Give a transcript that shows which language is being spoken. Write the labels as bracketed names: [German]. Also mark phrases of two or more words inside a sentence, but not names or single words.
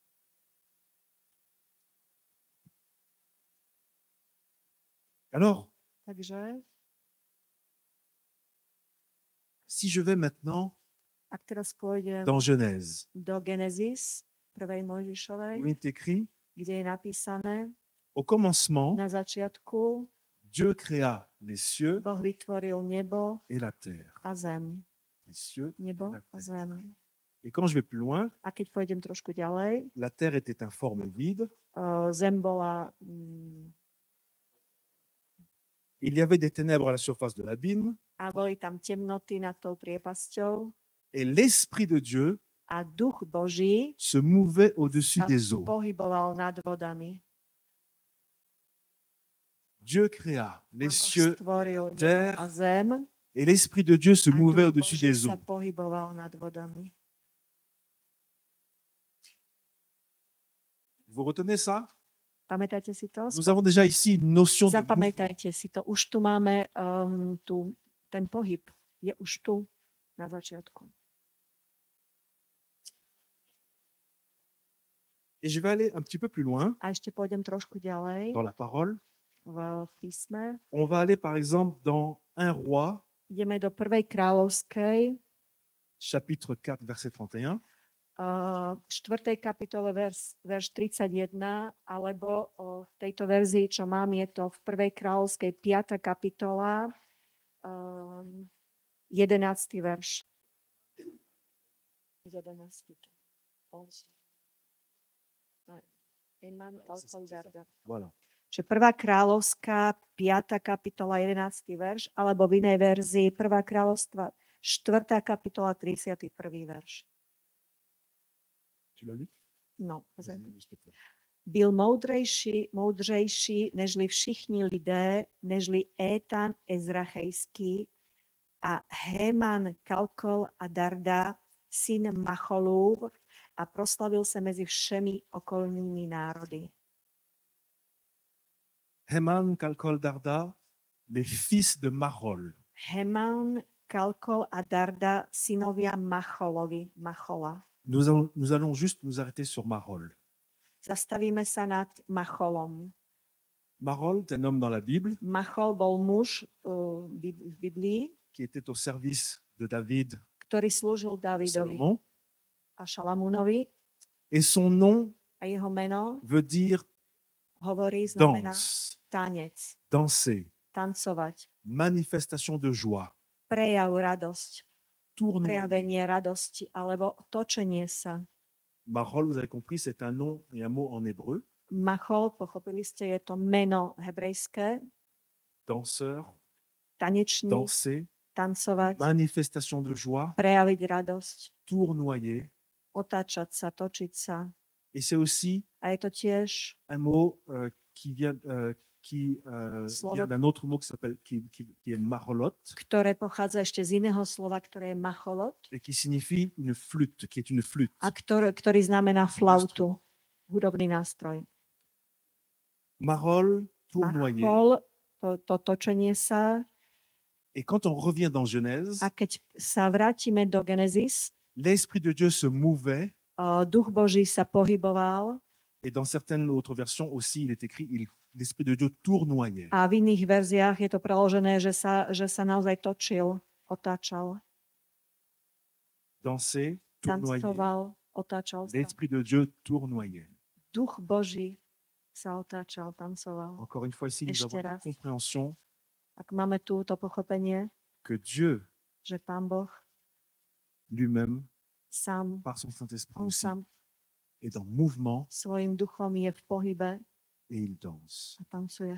[French] Alors, [Slovak] Takže, [French] si je vais maintenant [Slovak] ak teraz pôjdem [French] dans Genèse, [Slovak] do Genesis, prvej [French] où [Slovak] Mojžišovej, [French] il est écrit, [Slovak] kde je napísané, [French] au commencement, [Slovak] na začiatku [French] Dieu créa les cieux [Slovak] Boh vytvoril nebo [French] et la terre. [Slovak] a zem. [French] Les cieux. [Slovak] Nebo a zem. [French] Et quand je vais plus loin, [Slovak] A keď pôjdem trošku ďalej, [French] la terre était informe vide. [Slovak] zem bola, [French] Il y avait des ténèbres à la surface de l'abîme. [Slovak] a boli tam temnoty nad tou priepasťou [French] Et l'Esprit de Dieu [Slovak] a duch Boží [French] se mouvait au-dessus [Slovak] sa [French] des eaux. [Slovak] pohyboval nad vodami. [French] Dieu créa les [Slovak] Pán Boh [French] cieux [Slovak] stvoril nebo [French] terre, [Slovak] a zem [French] et l'Esprit de Dieu se [Slovak] a [French] mouvait [Slovak] duch [French] au-dessus [Slovak] Boží [French] des [Slovak] sa [French] eaux. [Slovak] pohyboval nad vodami. [French] Vous retenez ça? [Slovak] Pamätáte si to? [French] Nous avons déjà ici une notion de mouvement. [Slovak] Zapamätajte si to. Už tu máme ten pohyb. Je už tu na začiatku. [French] Et je vais aller un petit peu plus loin [Slovak] A ešte pôjdem trošku ďalej [French] dans la parole. [Slovak] v písme. [French] On va aller par exemple dans 1 Roi, [Slovak] Ideme do prvej kráľovskej, [French] chapitre 4, verset 31. [Slovak] 4. kapitole, verš 31, alebo v tejto verzii, čo mám, je to v prvej kráľovskej 5. kapitola, 11. verš. 11. [French] Voilà. [Slovak] Čiže 1. kráľovská, 5. kapitola, 11. verš, alebo v inej verzii 1. kráľovstva, 4. kapitola, 31. verš. [French] Tu l'as lu? [Slovak] No, [French] Vas-y, lis, s'il te plaît. [Czech] byl moudřejší nežli všichni lidé, nežli Étan Ezrachejský a Héman Kalkol a Darda, syn Macholův, a proslavil se mezi všemi okolními národy. [French] Heman, Kalkol, Darda, les fils de Mahol. [Slovak] Heman, Kalkol a Darda, synovia Macholovi, Machola. [French] Nous allons juste nous arrêter sur Mahol. [Slovak] Zastavíme sa nad Macholom. [French] Mahol est un homme dans la Bible [Slovak] Machol bol muž v Biblii, [French] qui était au service de David [Slovak] ktorý slúžil [French] et [Slovak] Davidovi [French] Salomon. [Slovak] a Šalamúnovi. [French] Et son nom [Slovak] A jeho meno [French] veut dire [Slovak] hovorí, znamená [French] danse, [Slovak] tanec, [French] danser, [Slovak] tancovať, [French] manifestation de joie, [Slovak] prejav radosť, [French] tournoyer. [Slovak] prejavenie radosti alebo točenie sa. [French] Mahol, vous avez compris, c'est un nom et un mot en hébreu. [Slovak] Machol, pochopili ste, je to meno hebrejské, [French] Danseur, [Slovak] tanečník, [French] danser, [Slovak] tancovať, [French] manifestation de joie, [Slovak] prejaviť radosť, [French] tournoyer. [Slovak] otáčať sa, točiť sa. [French] Et c'est aussi [Slovak] A je to tiež [French] un mot qui vient [Slovak] Slovo- [French] d'un autre mot qui est marolot [Slovak] ktoré pochádza ešte z iného slova, ktoré je macholot [French] et qui signifie une flûte, qui est une flûte. [Slovak] a ktorý znamená flautu, hudobný nástroj. [French] Marol, tournoyer. [Slovak] Machol, to točenie sa. [French] Et quand on revient dans Genèse, [Slovak] A keď sa vrátime do Genesis, [French] l'Esprit de Dieu se mouvait [Slovak] Duch Boží sa pohyboval [French] et dans certaines autres versions aussi, il est écrit l'Esprit de Dieu tournoyait. [Slovak] a v iných verziách je to preložené, že sa naozaj točil, otáčal, [French] Danser, tournoyer. [Slovak] tancoval, otáčal sa. [French] L'Esprit de Dieu tournoyait. [Slovak] Duch Boží sa otáčal, tancoval. [French] Encore une fois, ici, nous [Slovak] Ešte [French] avons la [Slovak] raz. [French] compréhension [Slovak] Ak máme túto pochopenie, [French] que Dieu [Slovak] že Pán Boh [French] lui-même, [Slovak] sám, [French] par son Saint-Esprit [Slovak] on [French] aussi, [Slovak] sám [French] est en mouvement [Slovak] svojim duchom je v pohybe [French] et il danse. [Slovak] a tancuje,